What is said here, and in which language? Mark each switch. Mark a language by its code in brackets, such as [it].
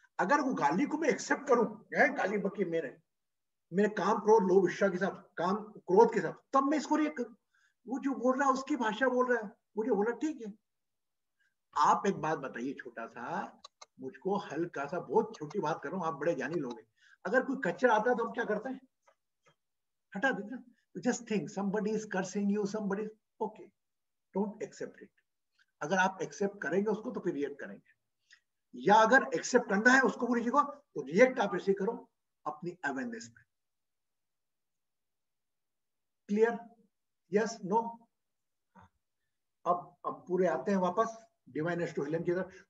[hi] अगर वो गाली को मैं एक्सेप्ट करूं, गाली बकी मेरे काम क्रोध लोभ इच्छा के साथ, काम क्रोध के साथ, तब मैं इसको रिएक्ट करूं। वो जो बोल रहा है उसकी भाषा बोल रहा है, मुझे बोला ठीक है। आप एक बात बताइए, छोटा सा, मुझको हल्का सा, बहुत छोटी बात कर रहा हूं, आप बड़े ज्ञानी लोग हैं, अगर कोई कचरा आता है तो हम क्या करते हैं? हटा देते हैं। [en] Just think somebody is cursing you, somebody, okay, don't accept it. [hi] अगर आप एक्सेप्ट करेंगे उसको तो फिर रिएक्ट करेंगे, या अगर एक्सेप्ट करना है उसको बुरी चीज को, तो रिएक्ट आप ऐसे करो अपनी अवेयरनेस में। [en] Clear? Yes? No? [hi] अब पूरे आते हैं वापस डिवाइन एस्ट्रो हीलिंग की तरफ।